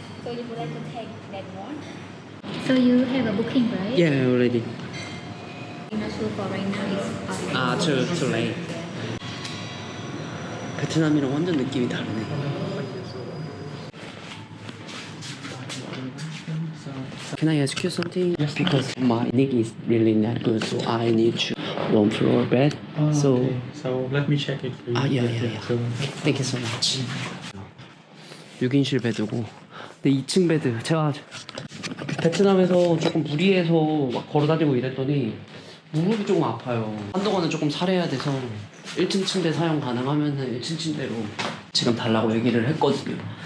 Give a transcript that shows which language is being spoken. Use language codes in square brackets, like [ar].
[en] So you would like to take that one? So you have a booking, right? Yeah, already. I'm not sure for right now. It's too late. [ko] 베트남이랑 완전 느낌이 다르네. [en] Can I ask you something? Yes. Because my knee is really not good, so I need to one floor bed. So, okay. So let me check it for you. yeah. So, Thank you so much. [ko] 6인실 베드고, 근데 2층 베드. 제가 베트남에서 조금 무리해서 막 걸어다니고 이랬더니 무릎이 조금 아파요. 한동안은 조금 살해야 돼서 1층 침대 사용 가능하면 1층 침대로 지금 달라고 얘기를 했거든요.